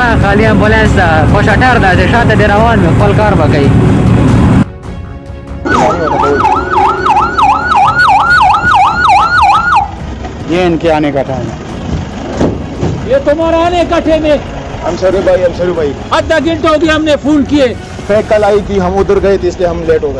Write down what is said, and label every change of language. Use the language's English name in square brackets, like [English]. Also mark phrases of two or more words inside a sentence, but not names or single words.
[Pashto] علی امبولانس ده خوشتر ده چې شاته دی روان وي خپل کار به کوي. [Hindi] ये इनके आने का टाइम है. ये तुम्हारा आने का टाइम है. अंसरू भाई आधा घंटा हो गया हमने फोन किए. फेक कल आई थी, हम उधर गए थे इसलिए हम लेट हो गए.